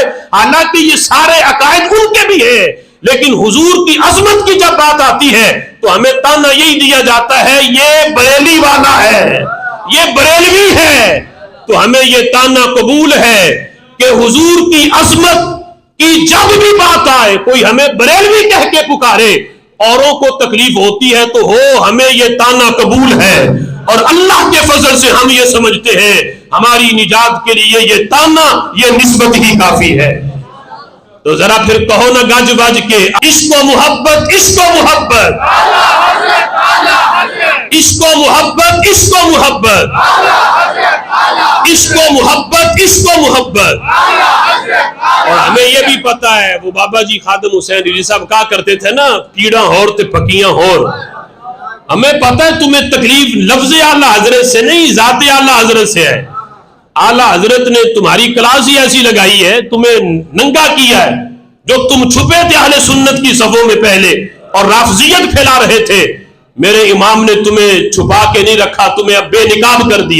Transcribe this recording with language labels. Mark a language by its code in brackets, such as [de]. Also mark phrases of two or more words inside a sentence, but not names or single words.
[ur] हालांकि ये सारे अकायद उनके भी है, लेकिन हुजूर की अजमत की जब बात आती है तो हमें ताना यही दिया जाता है ये बरेली वाला है, ये बरेलवी है। तो हमें ये ताना कबूल है कि हुजूर की अजमत की जब भी बात आए, कोई हमें बरेलवी कह के पुकारे, اوروں کو تکلیف ہوتی ہے تو ہو ہمیں یہ تانا قبول ہے، اور اللہ کے فضل سے ہم یہ سمجھتے ہیں ہماری نجات کے لیے یہ تانا، یہ نسبت ہی کافی ہے۔ تو ذرا پھر کہو نا گج بج کے، عشق و محبت، عشق و محبت، عشق و محبت، عشق و محبت، عشق و محبت، عشق و محبت۔ اور ہمیں یہ بھی پتا ہے، وہ بابا جی خادم حسین رضوی صاحب کہا کرتے تھے نا، [pa] کیڑا ہور تے پکیاں ہور۔ [ur] ہمیں پتا ہے تمہیں تکلیف لفظ اعلیٰ حضرت سے نہیں، ذات اعلیٰ حضرت سے ہے۔ اعلیٰ حضرت نے تمہاری کلاس ہی ایسی لگائی ہے، تمہیں ننگا کیا ہے، جو تم چھپے تھے اہل سنت کی صفوں میں پہلے اور رافضیت پھیلا رہے تھے، میرے امام نے تمہیں چھپا کے نہیں رکھا، تمہیں اب بے نقاب کر دیا۔